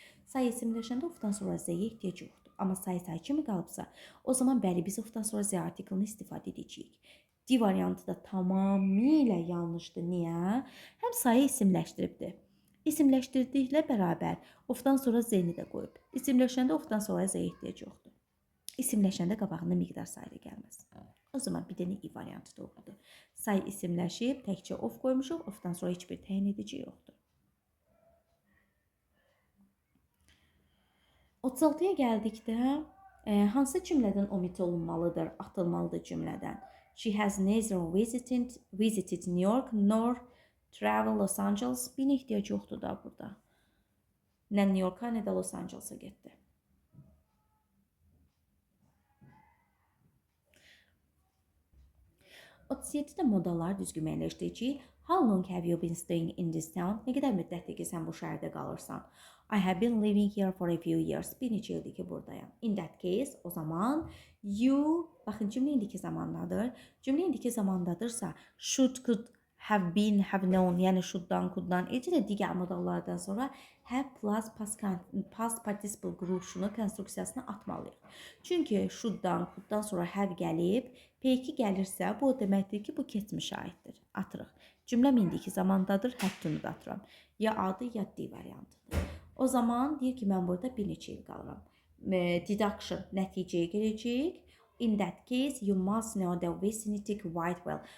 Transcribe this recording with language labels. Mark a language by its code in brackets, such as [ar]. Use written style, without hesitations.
[az] Say isimləşəndə ofdan sonra z-yə ehtiyac yoxdur. Amma say kimi qalıbsa, o zaman bəli biz ofdan sonra z artiklini istifadə edəcəyik. D variantı da tamamilə yanlışdır. Niyə? Həm sayı isimləşdiribdir. İsimləşdirdiklə bərabər ofdan sonra z-ni də qoyub. İsimləşəndə ofdan sonra z-yə ehtiyac yoxdur. İsimləşəndə qabağında miqdar sayı gəlməz. O zaman bir dənə I variantı doğrudur. Say isimləşib, təkcə of qoymuşuq, ofdan sonra heç bir təyin edici yoxdur. 36-ya gəldikdə, hansı cümlədən omit olunmalıdır, atılmalıdır cümlədən? [en] She has neither visited New York nor traveled Los Angeles. [az] Bir ehtiyac yoxdur da burada. Nə New York'a, nə də Los Angeles'a getdi. O 37-də modalar düzgün müəyyənləşdirici. [en] How long have you been staying in this town? [az] Nə qədər müddətdir ki, sən bu şəhərdə qalırsan? [en] I have been living here for a few years. [az] Bir neçə ildir ki, buradayım. [en] In that case, [az] o zaman you, baxın cümlə indiki zamandadır. Cümlə indiki zamandadırsa, should, could, have been, have known, yəni should'dan, could'dan, eləcə də digər modallardan sonra have plus past participle quruluşunu, konstruksiyasını atmalıyıq. Çünki should'dan, could'dan sonra have gəlib, P2 gəlirsə, bu deməkdir ki, bu keçmişə aiddir. Atırıq. Cümləm indiki zamandadır, have to-nu da atıram. Ya A-dır, ya D variantıdır. O zaman deyir ki, mən burada bir neçə il qalıram. Deduction nəticəyə gələcək. [en] In that case, you must know the vicinity quite well.